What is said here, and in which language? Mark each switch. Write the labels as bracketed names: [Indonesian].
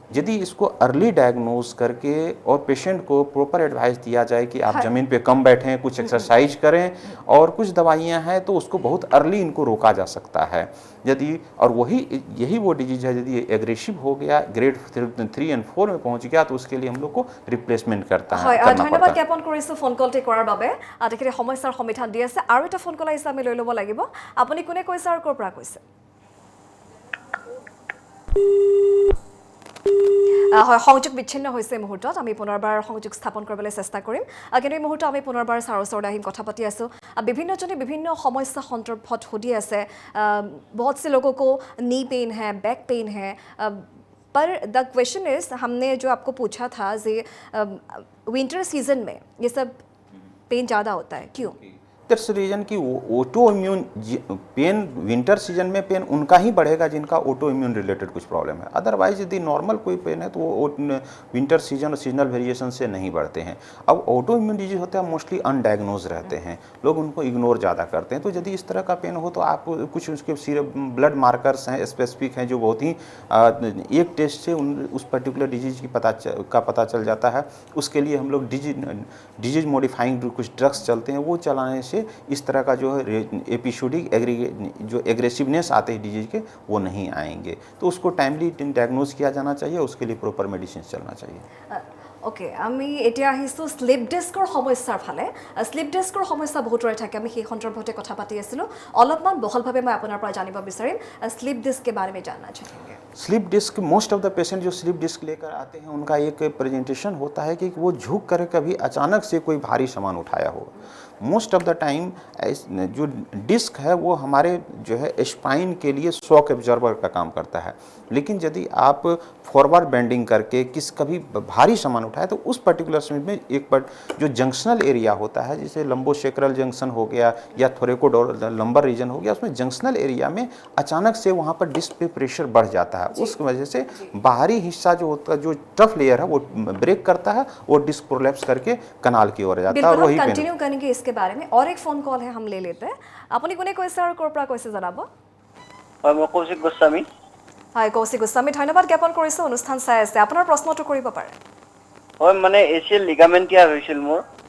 [Hindi] यदि इसको early diagnose करके और पेशेंट को प्रॉपर एडवाइस दिया जाए कि आप ज़मीन पे कम बैठें, कुछ एक्सरसाइज करें, और कुछ दवाइयाँ हैं, तो उसको बहुत अर्ली इनको रोका जा सकता है। यदि और यही वो डिजीज है, यदि एग्रेसिव हो गया, ग्रेड 3 और 4 में पहुंच गया, तो उसके लिए हम लोग को रिप्लेसमेंट करना [Assamese] ধন্যবাদ জ্ঞাপন কৰিছোঁ ফোন কলটি কৰাৰ বাবে। তেখেতে সমস্যাৰ সমাধান দি আছে। আৰু এটা ফোন কল আহিছে, আমি লৈ ল'ব লাগিব। আপুনি কোনে কৈছে আৰু ক'ৰ পৰা কৈছে? হয়, সংযোগ বিচ্ছিন্ন হৈছে এই মুহূৰ্তত, আমি পুনৰবাৰ সংযোগ স্থাপন কৰিবলৈ চেষ্টা কৰিম। কিন্তু এই মুহূৰ্তত আমি পুনৰবাৰ ছাৰৰ ওচৰলৈ আহিম, কথা পাতি আছোঁ। বিভিন্নজনে বিভিন্ন সমস্যা সন্দৰ্ভত সুধি আছে। बहुत से लोगों को नी पेन है, बैक पेन है, पर द क्वेश्चन इज, हमने जो आपको पूछा था कि विंटर सीजन में ये सब पेन ज़्यादा होता है, क्यों? दैट्स रीजन कि auto immune pen, winter season में पेन उनका ही बढ़ेगा जिनका ऑटो इम्यून रिलेटेड कुछ प्रॉब्लम है। अदरवाइज यदि नॉर्मल कोई पेन है तो वो विंटर सीजन और सीजनल वेरिएशन से नहीं बढ़ते हैं। अब ऑटो इम्यून डिजीज होते हैं मोस्टली अनडायग्नोज रहते हैं, लोग उनको इग्नोर ज़्यादा करते हैं। तो यदि इस तरह का पेन हो तो आप कुछ उसके ब्लड मार्कर्स हैं स्पेसिफिक हैं, जो बहुत ही एक टेस्ट से उस पर्टिकुलर डिजीज की पता चल जाता है। उसके लिए हम लोग डिजीज मॉडिफाइंग कुछ ड्रग्स चलते हैं, वो चलाने से इस तरह का जो है एपिसोडिक जो एग्रेसिवनेस आते हैं डिजीज के, वो नहीं आएंगे। तो उसको टाइमली डायग्नोज किया जाना चाहिए, उसके लिए प्रॉपर मेडिसिन चलना चाहिए। ওকে আমি এতিয়া আহিছোঁ শ্লিপ ডিস্কৰ সমস্যাৰ ফালে শ্লিপ ডিস্কৰ সমস্যা বহুতৰে থাকে আমি সেই সন্দৰ্ভতে কথা পাতি আছিলোঁ অলপমান বহলভাৱে মই আপোনাৰ পৰা জানিব বিচাৰিম শ্লিপ ডিস্ক [Hindi] के बारे में जानना चाहेंगे slip disc most of the patient जो स्लिप डिस्क लेकर आते हैं उनका एक प्रेजेंटेशन होता है कि वो झुक कर कभी अचानक से कोई भारी सामान उठाया हो मोस्ट ऑफ द टाइम जो डिस्क है वो हमारे जो है स्पाइन के लिए शॉक एब्जॉर्बर का काम करता है लेकिन यदि आप फॉरवर्ड बेंडिंग करके कभी भारी सामान उठाए तो उस पर्टिकुलर समय में एक पर जो जंक्शनल एरिया होता है जैसे लंबोसेक्रल जंक्शन हो गया या थोरेकोडोर लंबर रीजन हो गया उसमें जंक्शनल एरिया में अचानक से वहाँ पर डिस्क पे प्रेशर बढ़ जाता है उस वजह से बाहरी हिस्सा जो होता है जो टफ लेयर है वो ब्रेक करता है वो डिस्क प्रोलैप्स करके कनाल की ओर जाता है और बिल्कुल वही हम कंटिन्यू करेंगे इसके बारे में और एक फोन कॉल है हम ले लेते हैं [Assamese] আপুনি কোনে কৈছে আৰু ক'ৰ পৰা কৈছে জনাব হয় মই কৌশিক গোস্বামী হয় কৌশিক গোস্বামী ধন্যবাদ জ্ঞাপন কৰিছোঁ অনুষ্ঠান চাই আছে আপোনাৰ প্ৰশ্নটো কৰিব পাৰে হয় মানে এচিএল লিগামেন্ট টিয়াৰ হৈছিল মোৰ